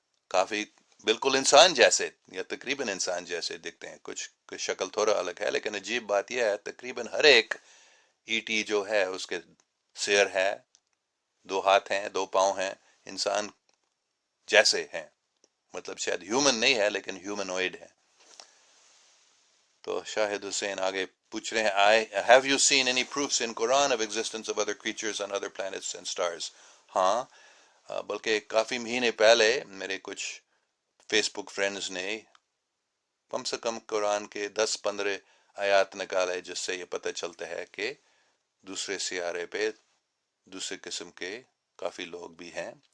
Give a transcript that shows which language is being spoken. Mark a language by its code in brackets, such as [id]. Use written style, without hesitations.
[ur] کافی بالکل انسان جیسے یا تقریباً انسان جیسے دکھتے ہیں. کچھ شکل تھوڑا الگ ہے، لیکن عجیب بات یہ ہے تقریباً ہر ایک ای ٹی جو ہے اس کے سیر ہے، 2 ہاتھ ہیں، 2 پاؤں ہیں، انسان جیسے ہیں. مطلب شاید ہیومن نہیں ہے لیکن ہیومنوئڈ ہے. تو شاہد حسین آگے پوچھ رہے ہیں [en] have you seen any proofs in Quran of existence of other creatures on other planets and stars. [ur] ہاں، بلکہ کافی مہینے پہلے میرے کچھ فیس بک فرینڈز نے کم سے کم قرآن کے 10-15 آیات نکالے جس سے یہ پتہ چلتا ہے کہ دوسرے سیارے پہ دوسرے قسم کے کافی لوگ بھی ہیں.